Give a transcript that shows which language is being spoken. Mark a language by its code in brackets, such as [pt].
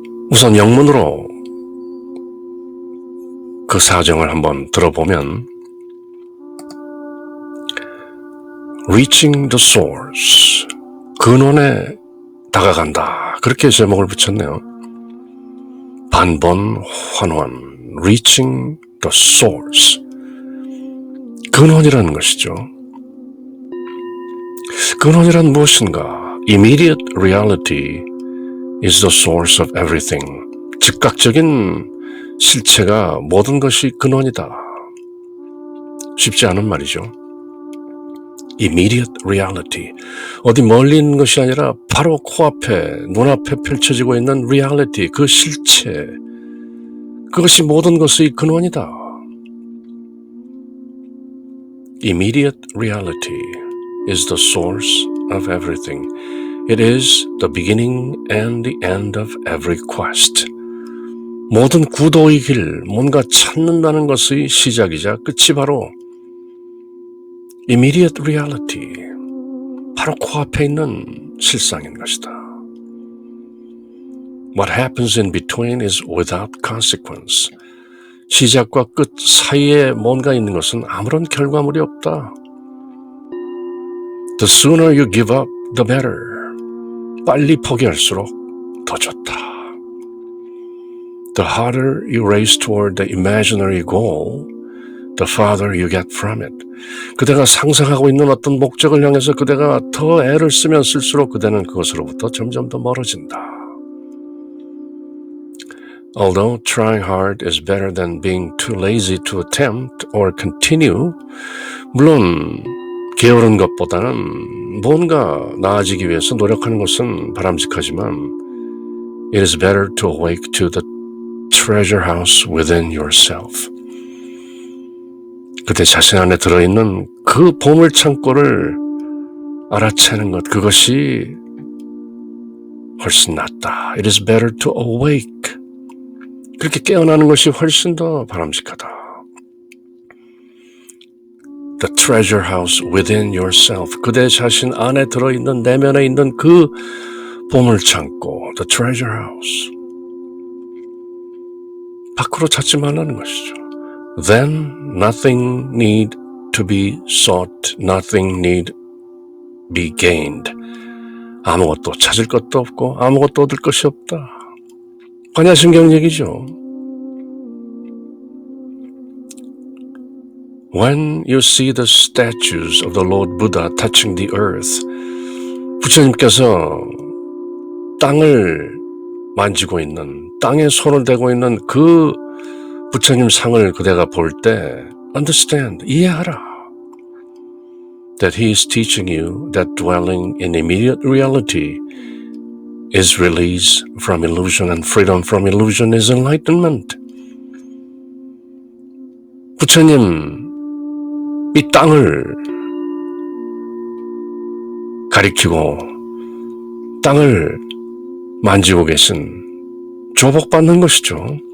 [ko] 우선 영문으로 그 사정을 한번 들어보면 [en] Reaching the source, [ko] 근원에 다가간다. 그렇게 제목을 붙였네요. 반본 환원, [en] Reaching the source, [ko] 근원이라는 것이죠. 근원이란 무엇인가? [en] Immediate reality is the source of everything. [ko] 즉각적인 실체가 모든 것이 근원이다. 쉽지 않은 말이죠. [en] Immediate reality. [ko] 어디 멀리 있는 것이 아니라 바로 코앞에, 눈앞에 펼쳐지고 있는 reality, 그 실체. 그것이 모든 것의 근원이다. [en] Immediate reality is the source of everything. It is the beginning and the end of every quest. [ko] 모든 구도의 길, 뭔가 찾는다는 것의 시작이자 끝이 바로 [en] immediate reality, [ko] 바로 코앞에 있는 실상인 것이다. [en] What happens in between is without consequence. [ko] 시작과 끝 사이에 뭔가 있는 것은 아무런 결과물이 없다. [en] The sooner you give up, the better. [ko] 빨리 포기할수록 더 좋다. [en] The harder you race toward the imaginary goal, the farther you get from it. [ko] 그대가 상상하고 있는 어떤 목적을 향해서 그대가 더 애를 쓰면 쓸수록 그대는 그것으로부터 점점 더 멀어진다. [en] Although trying hard is better than being too lazy to attempt or continue, [ko] 물론 게으른 것보다는 뭔가 나아지기 위해서 노력하는 것은 바람직하지만 [en] it is better to awake to the treasure house within yourself. [ko] 그대 자신 안에 들어있는 그 보물창고를 알아채는 것, 그것이 훨씬 낫다. [en] It is better to awake. [ko] 그렇게 깨어나는 것이 훨씬 더 바람직하다. [en] The treasure house within yourself. [ko] 그대 자신 안에 들어있는, 내면에 있는 그 보물창고, [en] the treasure house. [ko] 밖으로 찾지 말라는 것이죠. [en] Then nothing need to be sought, nothing need be gained. [ko] 아무것도 찾을 것도 없고 아무것도 얻을 것이 없다. 관야심경 얘기죠. [en] When you see the statues of the Lord Buddha touching the earth, [ko] 부처님께서 땅을 만지고 있는, 땅에 손을 대고 있는 그 부처님 상을 그대가 볼 때 [en] understand, [ko] 이해하라. [en] That he is teaching you that dwelling in immediate reality is release from illusion and freedom from illusion is enlightenment. [ko] 부처님 이 땅을 가리키고 땅을 만지고 계신 조복받는 것이죠.